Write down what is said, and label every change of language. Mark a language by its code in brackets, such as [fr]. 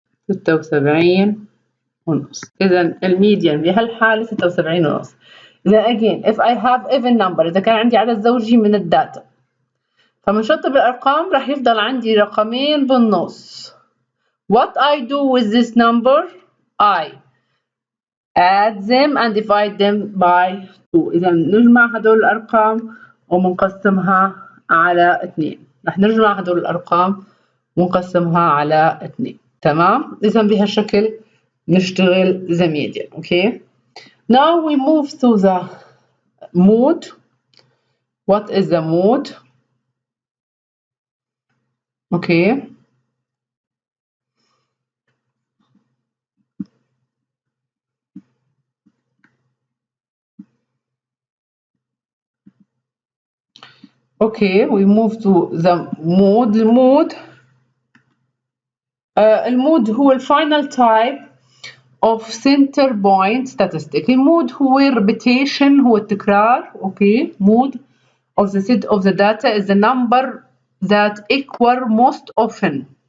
[ar] 76 ونص. إذا الميديان بهالحالة 76 ونص. إذا [en] again if I have even number، [ar] إذا كان عندي عدد زوجي من الداتا، فمنشطب الأرقام راح يفضل عندي رقمين بالنص. [en] What I do with this number? I add them and divide them by 2. [ar] إذا نجمع هدول الأرقام ومنقسمها على 2. راح نجمع هدول الأرقام ونقسمها على 2. تمام؟ إذا بهالشكل نشتغل the median. [en] Okay. Now we move to the mode. What is the mode? Okay. Okay, we move to the mode. المود هو الفاينل type of center point statistic. [ar] المود هو repetition، هو التكرار. [en] Okay, mode of the set of the data is the number that occur most often.